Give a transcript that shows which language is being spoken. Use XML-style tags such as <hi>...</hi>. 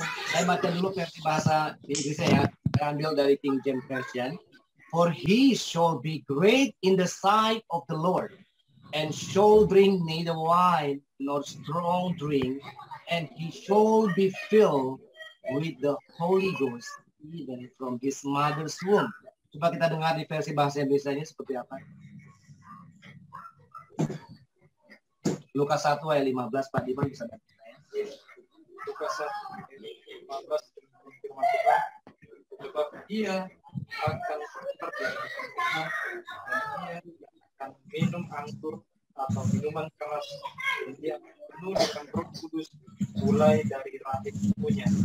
<id>Saya baca dulu versi bahasa Inggrisnya ya. Saya ambil dari King James Version.</id> <en>For he shall be great in the sight of the Lord, and shall drink neither wine nor strong drink, and he shall be filled with the Holy Ghost even from his mother's womb.</en> <id>Coba kita dengar di versi bahasa Indonesia-nya seperti apa. Lukas 1 ayat 15, Pak Diman bisa bantu saya. Lukas 1 ayat 15 firman Tuhan, sebab ia akan seperti dan ia akan minum anggur atau minuman keras, dan dia penuh dengan Roh Kudus mulai dari rahim ibunya.</id>